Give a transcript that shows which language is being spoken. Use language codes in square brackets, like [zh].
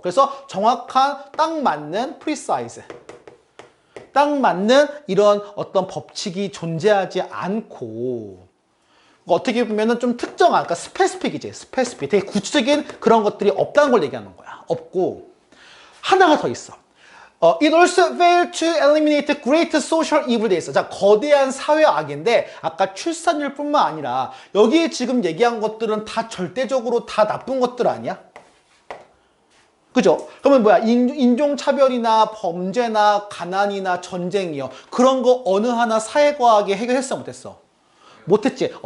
[ko] 그래서 정확한 딱 맞는 precise, 딱 맞는 이런 어떤 법칙이 존재하지 않고 어떻게 보면은 좀 특정한, 그러니까 스페시픽이지. 스페시픽. 되게 구체적인 그런 것들이 없다는 걸 얘기하는 거야. 없고 하나가 더 있어. [en] It also failed to eliminate great social evil [ko] 돼 있어. 자, 거대한 사회악인데 아까 출산율뿐만 아니라 여기에 지금 얘기한 것들은 다 절대적으로 다 나쁜 것들 아니야? 그죠? 그러면 뭐야? 인종차별이나 범죄나 가난이나 전쟁이요. 그런 거 어느 하나 사회과학에 해결했어? 못했어? 못했지.